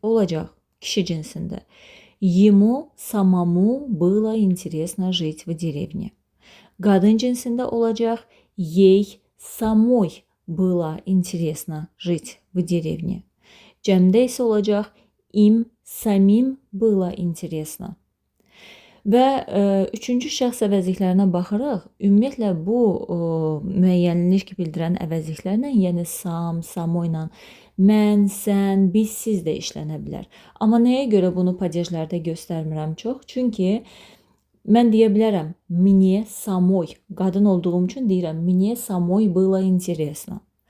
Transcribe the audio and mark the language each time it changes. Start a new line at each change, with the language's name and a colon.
Azerbaijani: Olacaq kişi cinsində.
Russian: Ему самому было интересно жить в деревне.
Azerbaijani: Qadın cinsində olacaq
Russian: ей самой было интересно жить в деревне.
Azerbaijani: Cəmdə isə olacaq
Russian: им самим было интересно.
Azerbaijani: Və üçüncü şəxs əvəzliklərinə baxırıq. Ümumiyyətlə bu müəyyənlik bildirən əvəzliklərlə, yəni sam, samo ilə mən, sən, biz, siz də işlənə bilər. Amma nəyə görə bunu падежlərdə göstərmirəm çox? Çünki mən deyə bilərəm
Russian: мне самой,
Azerbaijani: qadın olduğum üçün deyirəm
Russian: мне самой было интересно.